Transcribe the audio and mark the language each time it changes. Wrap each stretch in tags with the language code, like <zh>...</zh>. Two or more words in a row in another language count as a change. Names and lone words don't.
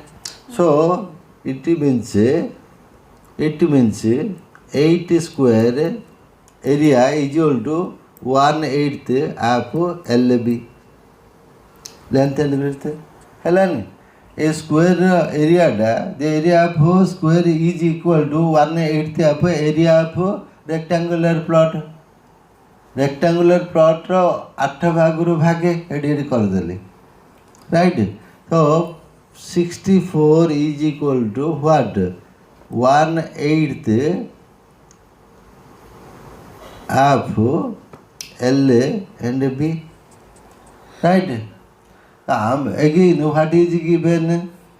<en>So it means 8 square area is equal to 1/8 of LB. Length and width. Hello. A square area, the area of square is equal to 1/8 of area of rectangular plot. Rectangular plot</en> <or>ro 8 ଭାଗରୁ ଭାଗେ ଏଠି କରିଦେଲି,</or> <en>right? So 64 is equal to what? 1/8 of L and B, right? Again, what is given?</en>